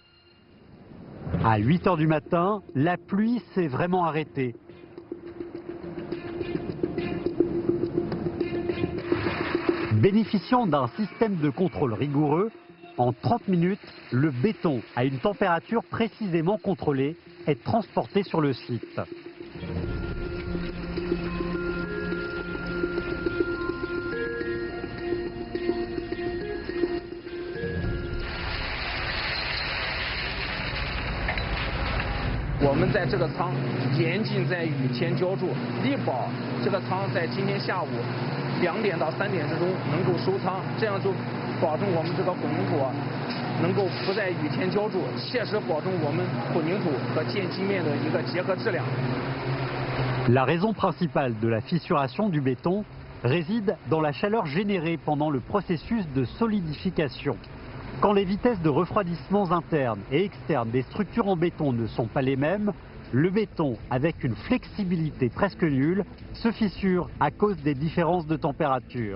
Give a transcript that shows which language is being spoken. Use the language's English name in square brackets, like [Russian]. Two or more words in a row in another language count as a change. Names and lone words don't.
[French] À 8 h du matin, la pluie s'est vraiment arrêtée. Bénéficiant d'un système de contrôle rigoureux, en 30 minutes, le béton à une température précisément contrôlée est transporté sur le site. [Chinese] 我们在这个仓严禁在雨天浇筑，力保这个仓在今天下午2点到3点之中能够收仓，这样就保证我们这个混凝土能够不在雨天浇筑，切实保证我们混凝土和建基面的一个结合质量。 [French] La raison principale de la fissuration du béton réside dans la chaleur générée pendant le processus de solidification. Quand les vitesses de refroidissement internes et externes des structures en béton ne sont pas les mêmes, le béton, avec une flexibilité presque nulle, se fissure à cause des différences de température.